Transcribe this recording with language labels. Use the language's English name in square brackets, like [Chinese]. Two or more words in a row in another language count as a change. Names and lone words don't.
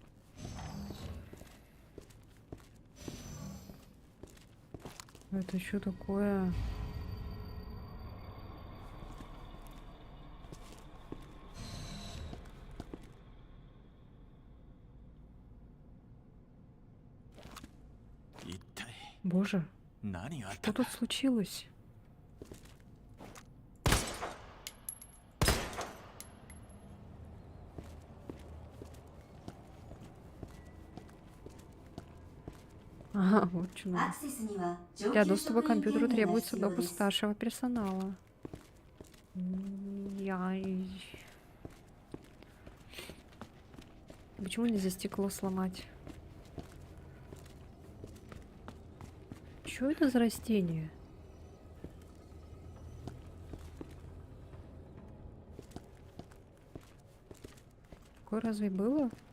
[Russian] Это что такое? Боже, [Japanese] 何があっ [Russian] что [Japanese] たんだ [Russian] тут случилось? Ага, вот что [Japanese] ア [Russian] надо. [Japanese] クセスには上 [Russian] Для [Japanese] 級 [Russian] доступа к [Japanese] 職員 [Russian] компьютеру [Japanese] 権限が [Russian] требуется [Japanese] 必要で [Russian] допуск [Japanese] す。 [Russian] старшего персонала. Почему нельзя стекло сломать? Что это за растение? Такое разве было?